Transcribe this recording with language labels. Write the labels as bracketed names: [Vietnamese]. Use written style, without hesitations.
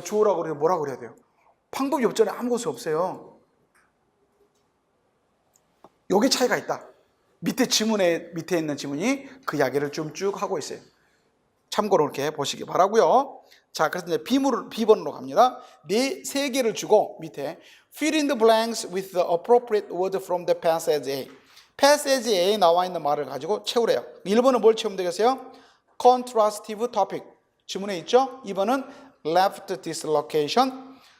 [Korean] 주어라고 그래야 돼요? 뭐라고 그래야 돼요? 방법이 없잖아요. 아무것도 없어요. 여기 차이가 있다. 밑에 있는 지문이 그 이야기를 좀 쭉 하고 있어요. 참고로 이렇게 보시기 바라고요. 자, 그래서 이제 B번으로 갑니다. 세 개를 주고 밑에 [English] fill in the blanks with the appropriate word from the passage A. [Korean] passage A에 나와 있는 말을 가지고 채우래요. 1번은 뭘 채우면 되겠어요? contrastive topic. 지문에 있죠? 2번은 left dislocation.